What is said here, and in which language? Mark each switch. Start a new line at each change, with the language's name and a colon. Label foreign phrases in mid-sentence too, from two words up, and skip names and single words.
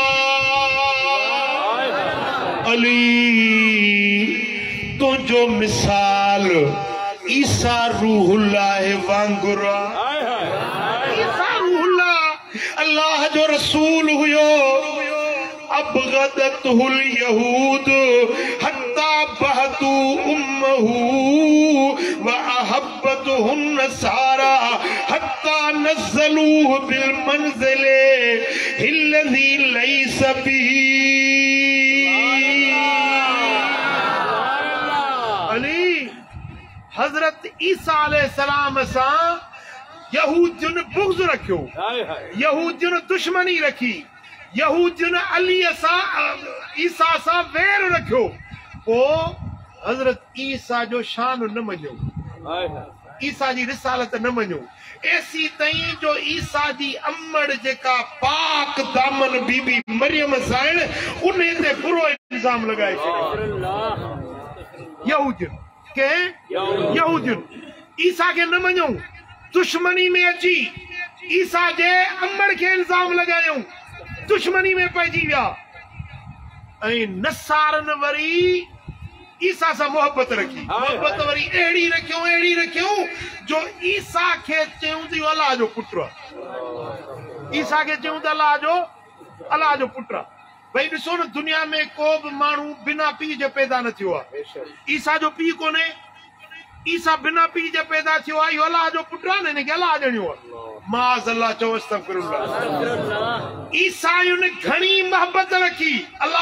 Sindhi: अली तुंहिंजो मिसाल ईसा रूहुल्लाह वांगुरु ईसा रूहुल्लाह अल्लाह जो रसूल हुयो
Arabic: أبغضته اليهود حتى بهتوا أمه وأحبته النصارى حتى أنزلوه بالمنزل الذي ليس به
Sindhi: अली हजरत ईसा अलैहिस्सलाम सां यहूदियुन बुग़्ज़ रखियो यहूदियुन दुश्मनी रखी यहूदियुन अली सां ईसा सां वेर रखियो पोइ हजरत ईसा जो शान न मञियो ईसा जी रिसालत न मञियो ऐसी ताईं जो ईसा जी अम्मड़ जेका पाक दामन बीबी मरियम साइण उन ते बुरो इल्जाम लगाए यहूदियुन के यहूदियुन ईसा के न मञियो दुश्मनी में अची ईसा जे अम्मड़ के इल्जाम लगायो दुश्मनी में पइजी विया ऐं नसारन वरी ईसा से मोहब्बत रखी मोहब्बत वरी एड़ी रखियो जो ईसा के चयूं थी अल्लाह जो पुत्र ईसा के चयूं त अल्लाह जो पुत्र भाई ॾिसो न दुनिया में को भी माण्हू बिना पीउ जे पैदा न थियो आहे ईसा जो पीउ कोन्हे ईसा बिना पीउ जे पैदा थियो आहे इहो अल्लाह जो पुत्र आहे न हिनखे अल्लाह ॼणियो आहे
Arabic: معاذ الله
Sindhi: चओ अस्तग़फिरुल्लाह ईसायुनि घणी मोहब्बत रखी अल्लाह